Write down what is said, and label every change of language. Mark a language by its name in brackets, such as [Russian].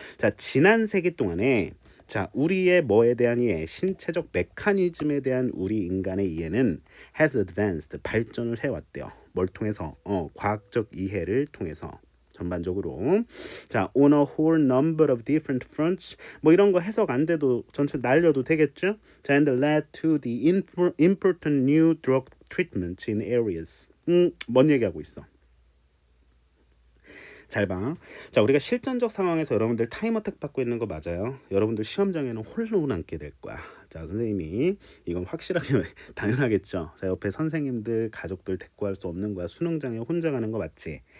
[Korean] 자, 지난 세기 동안에 자, 우리의 뭐에 대한 이해, 신체적 메커니즘에 대한 우리 인간의 이해는 [English] has advanced, [Korean] 발전을 해왔대요. 뭘 통해서? 과학적 이해를 통해서. 전반적으로. [English] 자, on a whole number of different fronts. [Korean] 뭐 이런 거 해석 안 돼도 전체 날려도 되겠죠? [English] 자, and led to the important new drug treatment in areas. [Korean] 뭔 얘기하고 있어? 잘 봐. 자, 우리가 실전적 상황에서 여러분들 타임어택 받고 있는 거 맞아요. 여러분들 시험장에는 홀로 남게 될 거야. 자, 선생님이 이건 확실하게 당연하겠죠. 자, 옆에 선생님들, 가족들 데리고 할 수 없는 거야. 수능장에 혼자 가는 거 맞지?